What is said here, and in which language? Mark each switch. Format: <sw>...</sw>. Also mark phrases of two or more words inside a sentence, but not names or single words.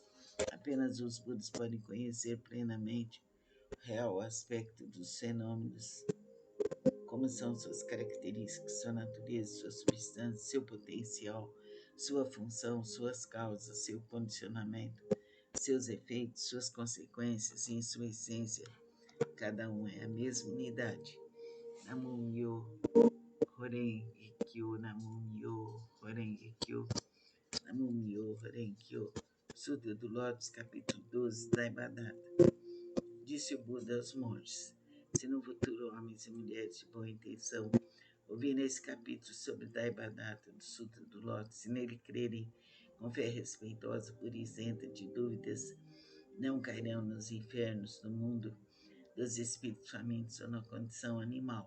<pt>Apenas os Budas podem conhecer plenamente o real aspecto dos fenômenos, como são suas características, sua natureza, sua substância, seu potencial, sua função, suas causas, seu condicionamento, seus efeitos, suas consequências e, em sua essência, cada um é a mesma unidade.</pt> <ja>Nam-myoho Renge Kyo, Nam-myoho Renge Kyo, Nam-myoho Renge Kyo.</ja> <pt>Sutra do Lótus, capítulo 12, Daibadata. Disse o Buda aos monges: se no futuro homens e mulheres de boa intenção ouvirem esse capítulo sobre Daibadata do Sutra do Lótus e nele crerem com fé respeitosa, pura e isenta de dúvidas, não cairão nos infernos do mundo dos espíritos famintos ou na condição animal.</pt>